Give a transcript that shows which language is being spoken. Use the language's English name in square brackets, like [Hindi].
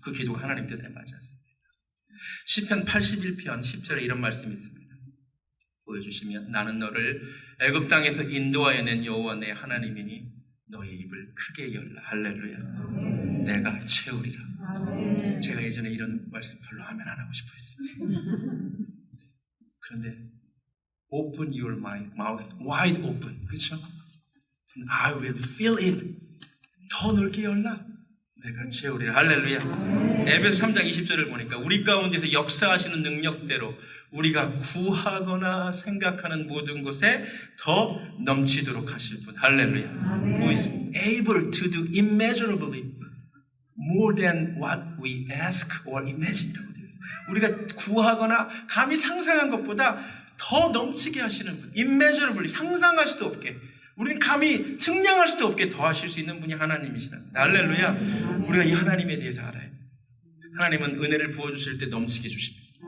[Korean] 그 기도가 하나님 뜻에 맞았습니다. 시편 81편 10절에 이런 말씀이 있습니다. 보여주시면 나는 너를 애굽 땅에서 인도하여 낸 여호와 내 하나님이니 너의 입을 크게 열라. 할렐루야. 내가 채우리라. 제가 예전에 이런 말씀 별로 하면 안 하고 싶어 했습니다. 그런데 [English] open your mouth wide open, [Korean] 그렇죠? [English] I will fill it. [Korean] 더 넓게 열라. 내가 채우리라. 할렐루야. 에베소 3장 20절을 보니까 우리 가운데서 역사하시는 능력대로 우리가 구하거나 생각하는 모든 것에 더 넘치도록 하실 분. 할렐루야. [English] Who is able to do immeasurably more than what we ask or imagine. [Korean] 우리가 구하거나 감히 상상한 것보다 더 넘치게 하시는 분. immeasurably, 상상할 수도 없게, 우리는 감히 측량할 수도 없게 더 하실 수 있는 분이 하나님이시라. 할렐루야. 우리가 이 하나님에 대해서 알아야 돼요. 하나님은 은혜를 부어주실 때 넘치게 주십니다.